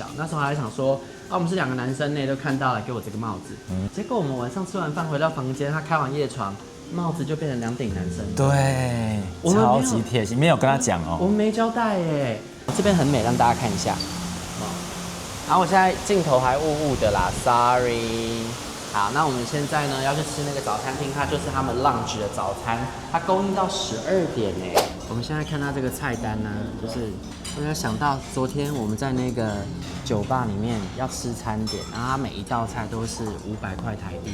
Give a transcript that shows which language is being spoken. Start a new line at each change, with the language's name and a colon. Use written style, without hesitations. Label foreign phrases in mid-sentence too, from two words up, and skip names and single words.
Chinese: 那時候還想說，我們是2個男生呢，都看到了，給我這個帽子。結果我們晚上吃完飯回到房間，他開完夜床，帽子就變成2頂男生。對，超級貼心，沒有跟他講哦。我們沒交代耶。這邊很美，讓大家看一下。然後我現在鏡頭還霧霧的啦 ，sorry。好，那我們現在呢要去吃那個早餐廳，它就是他們 lunch 的早餐，它供應到12點呢。我們現在看到這個菜單呢，就是我有想到昨天我們在那個酒吧裡面要吃餐點，然後它每一道菜都是500塊台幣。